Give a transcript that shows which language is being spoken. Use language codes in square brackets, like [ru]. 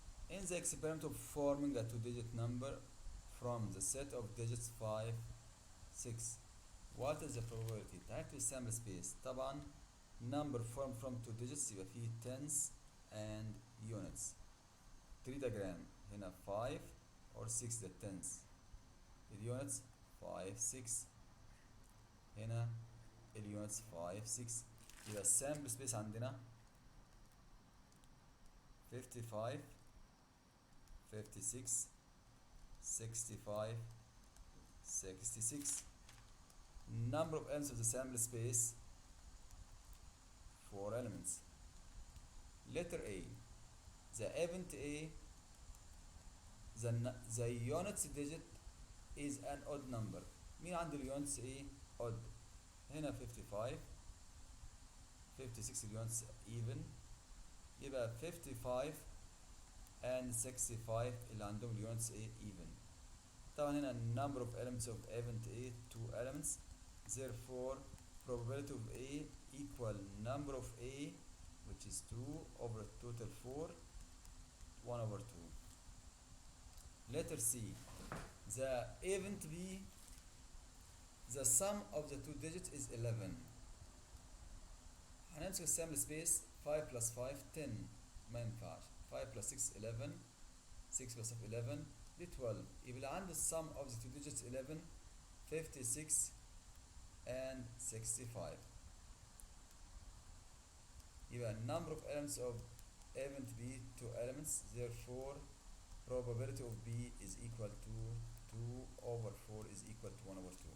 [en] In the experiment of forming a 2-digit number from the set of digits 5 6, what is the probability؟ [ar] تعال نكتب السامبل سبيس. [en] طبعا number formed from 2 digits يبقى فيه tens and units. 3 diagram [ar] هنا [en] 5 or 6 the tens. [ar] الunits 5 6. هنا الunits 5 6. يبقى السامبل سبيس عندنا 55 56 65, 66. [en] Number of elements of the sample space, 4 elements. Letter A, the event A, the units digit is an odd number. [ar] مين عنده اليونتس ايه odd؟ هنا 55 56 اليونتس even، يبقى 55 [en] and 65 [ar] اللي عندهم اليونتس ايه even. طبعا هنا [en] number of elements of event A 2 elements, therefore probability of A equal number of A, which is 2 over total 4, 1 over 2. Letter C, the event B, the sum of the two digits is 11. [ar] هنمسك السامبل سبيس [en] 5 plus 5 10 [ar] ما ينفعش. [en] 5 plus 6 11 6 plus 11 [ar] دي [en] 12. [ar] يبقى عنده [en] sum of the two digits 11 56 and 65. [ar] يبقى [en] number of elements of event B 2 elements, therefore probability of B is equal to 2 over 4 is equal to 1 over 2.